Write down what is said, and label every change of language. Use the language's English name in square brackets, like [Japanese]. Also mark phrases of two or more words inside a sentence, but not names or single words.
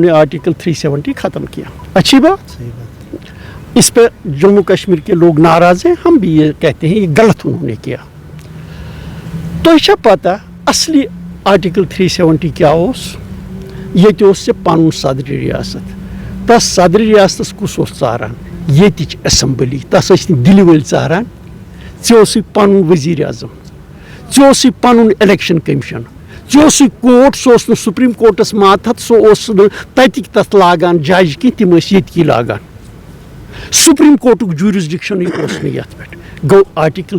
[Urdu] نے آرٹیکل 370 ختم کیا اچھی بات اس پہ جموں کشمیر کے لوگ ناراض ہیں ہم بھی یہ کہتے ہیں یہ غلط انہوں نے کیا تو یہ پتہ اصلی آرٹیکل 370 کیا یہ [Kashmiri] سے پن صدر ریاست تس صدر ریاست کس ژاران یتچ اسمبلی تس دل ول ژاران ژے پن وزیر اعظم ژے پن الیکشن کمیشن ژے کوٹ سہ سپریم کورٹس ماتحت سہ تتک تس لاگان جج کی تم یتکی لاگان سپریم کورٹک جورسڈکشن یت پہ گو آرٹیکل